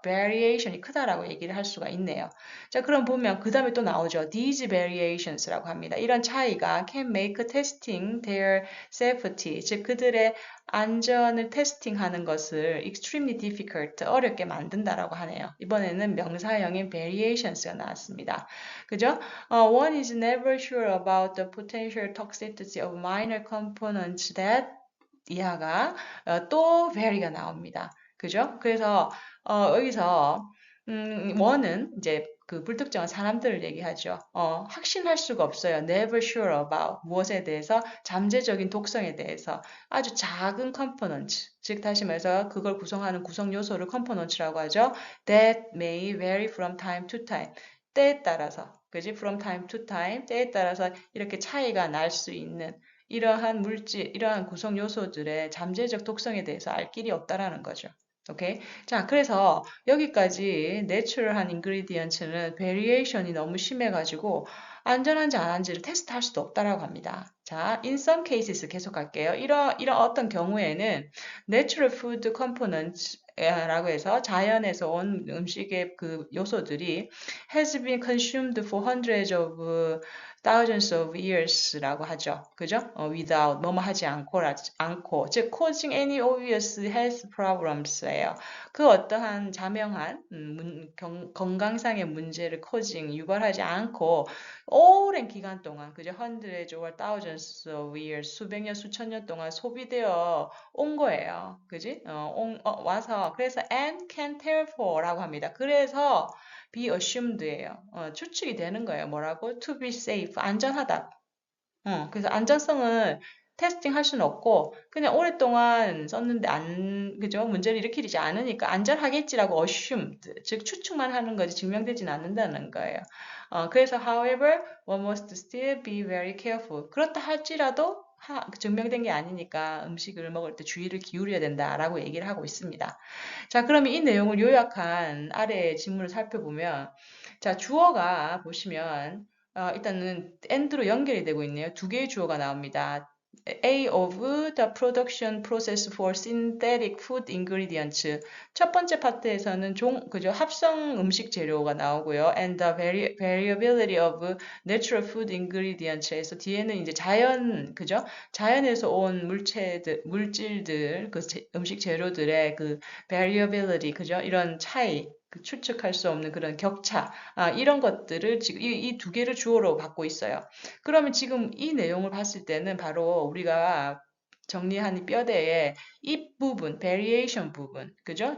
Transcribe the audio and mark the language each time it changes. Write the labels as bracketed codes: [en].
[ko] variation이 크다라고 얘기를 할 수가 있네요. 자, 그럼 보면 그 다음에 또 나오죠. These variations라고 합니다. 이런 차이가 [en] can make testing their safety, [ko] 즉 그들의 안전을 테스팅하는 것을 [en] extremely difficult, [ko] 어렵게 만든다라고 하네요. 이번에는 명사형인 variations가 나왔습니다. 그죠? [en] One is never sure about the potential toxicity of minor components that [ko] 이하가 또 very가 나옵니다. 그죠? 그래서 여기서 one은 이제 그 불특정한 사람들을 얘기하죠. 확신할 수가 없어요. [en] Never sure about [ko] 무엇에 대해서 잠재적인 독성에 대해서 아주 작은 component 즉 다시 말해서 그걸 구성하는 구성 요소를 components라고 하죠. [en] That may vary from time to time [ko] 때에 따라서 그지? [en] From time to time [ko] 때에 따라서 이렇게 차이가 날 수 있는 이러한 물질, 이러한 구성 요소들의 잠재적 독성에 대해서 알 길이 없다라는 거죠. 오케이. 자, 그래서 여기까지 내추럴한 인그리디언츠는 베리에이션이 너무 심해가지고 안전한지 안 한지를 테스트할 수도 없다라고 합니다. [en] 자, in some cases [ko] 계속 할게요. 이런 어떤 경우에는 [en] natural food components 라고 해서 [ko] 자연에서 온 음식의 그 요소들이 [en] has been consumed for hundreds of thousands of years라고 하죠. [ko] 그죠? [en] without [ko] 뭐뭐 하지 않고 즉 [en] causing any obvious health problems예요. [ko] 그 어떠한 자명한 건강상의 문제를 causing 유발하지 않고 오랜 기간 동안 그죠? [en] hundreds or thousands of years [ko] 수백 년 수천 년 동안 소비되어 온 거예요. 그지? 와서 그래서 [en] and can therefore [ko] 라고 합니다. 그래서 be assumed예요. 추측이 되는 거예요. 뭐라고? [en] to be safe, [ko] 안전하다. 그래서 안전성을 테스팅 할 수는 없고 그냥 오랫동안 썼는데 그죠? 문제를 일으키지 않으니까 안전하겠지라고 assumed, 즉 추측만 하는 거지 증명되지는 않는다는 거예요. 그래서 [en] however, one must still be very careful. [ko] 그렇다 할지라도 증명된 게 아니니까 음식을 먹을 때 주의를 기울여야 된다라고 얘기를 하고 있습니다. 자, 그러면 이 내용을 요약한 아래의 지문을 살펴보면, 자, 주어가 보시면, 일단은 and로 연결이 되고 있네요. 두 개의 주어가 나옵니다. [en] A of the production process for synthetic food ingredients. [ko] 첫 번째 파트에서는 그죠? 합성 음식 재료가 나오고요. [en] And the variability of natural food ingredients에서 뒤에는 이제 그죠? [ko] 자연에서 온 물질들, 그 음식 재료들의 그 variability, 그죠? 이런 차이, 그 추측할 수 없는 그런 격차, 이런 것들을 지금 이 두 개를 주어로 갖고 있어요. 그러면 지금 이 내용을 봤을 때는 바로 우리가 정리한 이 뼈대의 이 부분, variation 부분, 그죠?